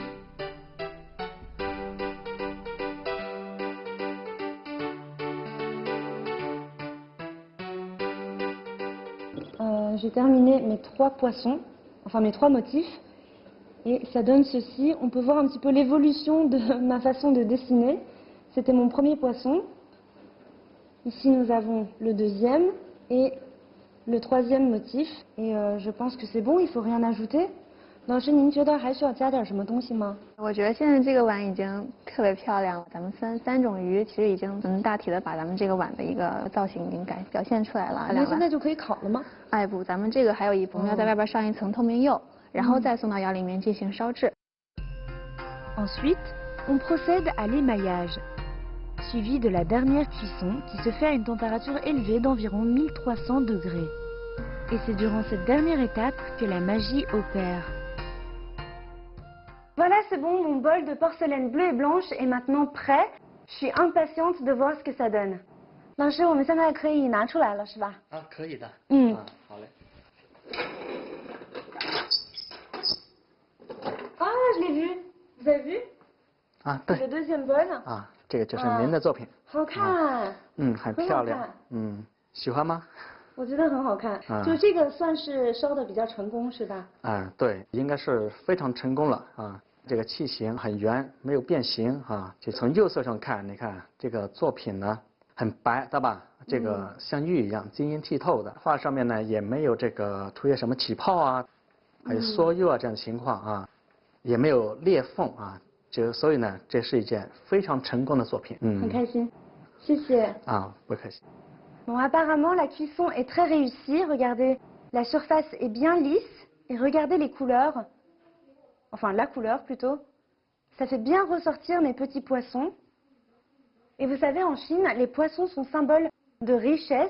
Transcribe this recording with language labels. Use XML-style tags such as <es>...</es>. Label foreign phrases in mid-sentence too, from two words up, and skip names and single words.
<fr>J'ai terminé mes 3 poissons, enfin mes 3 motifs, et ça donne ceci. On peut voir un petit peu l'évolution de ma façon de dessiner. C'était mon premier poisson. Ici nous avons le deuxième et le troisième motif. Et je pense que c'est bon, il ne faut rien ajouter.</fr> <zh>老师，您觉得还需要加点什么东西吗？我觉得现在这个碗已经特别漂亮了。咱们三种鱼其实已经大体的把咱们这个碗的一个造型已经表现出来了。那现在就可以烤了吗？哎不，咱们这个还有我们要在外边上一层透明釉，然后再送到窑里面进行烧制。</zh> <fr>Ensuite, on procède à l'émaillage, suivi de la dernière cuisson qui se fait à une température élevée d'environ 1300 degrés. Et c'est durant cette dernière étape que la magie opère. Voilà, c'est bon, mon bol de porcelaine bleue et blanche est maintenant prêt. Je suis impatiente de voir ce que ça donne.</fr> <zh>老师，我们现在可以拿出来了，是吧？啊，可以的。好嘞。</zh> <fr>Ah, je l'ai vu. Vous avez vu?</fr> <zh>啊，对。</zh> <fr>Le deuxième bol.</fr> <zh>啊，这个就是您的作品。好看。很漂亮。喜欢吗？我觉得很好看。就这个算是烧的比较成功，是吧？对，应该是非常成功了啊。这个器型很圆，没有变形啊。就从釉色上看，你看这个作品呢很白，对吧？这个像玉一样晶莹剔透的。画上面呢也没有这个涂些什么起泡啊，还有缩釉啊这样的情况啊，也没有裂缝啊。所以呢，这是一件非常成功的作品。很开心，谢谢。不客气。</zh> <fr>Bon, apparemment, la cuisson est très réussie. Regardez, la surface est bien lisse. Et regardez les couleurs. Enfin, la couleur plutôt. Ça fait bien ressortir mes petits poissons. Et vous savez, en Chine, les poissons sont symboles de richesse.</fr>